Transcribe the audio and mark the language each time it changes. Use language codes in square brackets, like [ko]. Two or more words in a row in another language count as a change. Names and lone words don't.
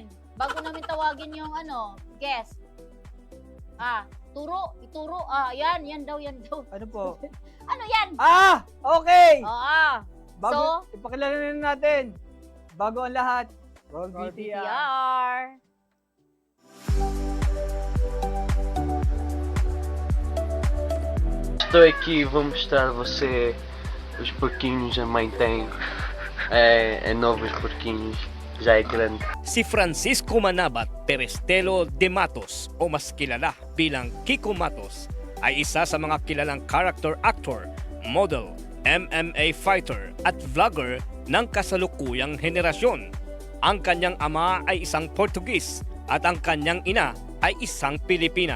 [tl] Bago namin tawagin yung guest. Ituro. Yan daw. Ano po? Ano yan? Okay! So, Ipakilala na natin. Bago ang lahat, [en] roll VTR. [tl] VTR. [pt] Estou aqui e vou mostrar a você os porquinhos a mãe tem. É novos porquinhos, já é grande. [tl] Si Francisco Manabat Perestelo de Matos o mas kilala bilang Kiko Matos ay isa sa mga kilalang [en] character actor, [tl] model, [en] MMA fighter [tl] at vlogger ng kasalukuyang henerasyon. Ang kanyang ama ay isang Portugis at ang kanyang ina ay isang Pilipina.